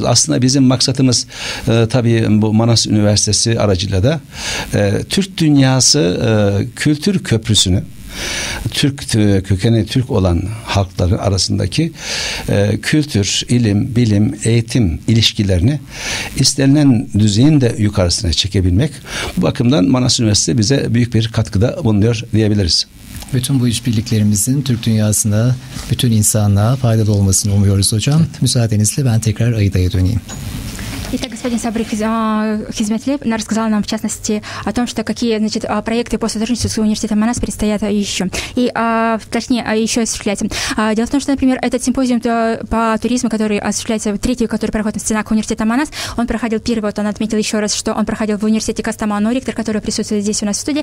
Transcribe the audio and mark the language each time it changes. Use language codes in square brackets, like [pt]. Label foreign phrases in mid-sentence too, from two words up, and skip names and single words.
[tr] Aslında bizim maksatımız tabii bu Manas Üniversitesi aracılığıyla da Türk dünyası kültür köprüsünü, kökeni Türk olan halkların arasındaki kültür, ilim, bilim, eğitim ilişkilerini istenilen düzeyin de yukarısına çekebilmek. Bu bakımdan Manas Üniversitesi bize büyük bir katkıda bulunuyor diyebiliriz. Bütün bu işbirliklerimizin Türk dünyasına, bütün insanlığa faydalı olmasını umuyoruz hocam. Evet. Müsaadenizle ben tekrar Аидa'ya döneyim. [ru] Итак, господин Сабри Хизметли рассказал нам, в частности, о том, что какие, значит, проекты по сотрудничеству с университетом Манас предстоят еще. И, точнее, еще осуществляться. Дело в том, что, например, этот симпозиум по туризму, который осуществляется, третий, который проходит в стенах университета Манас, он проходил первый, вот он отметил еще раз, что он проходил в университете Кастаману, ректор, который присутствует здесь у нас в студии.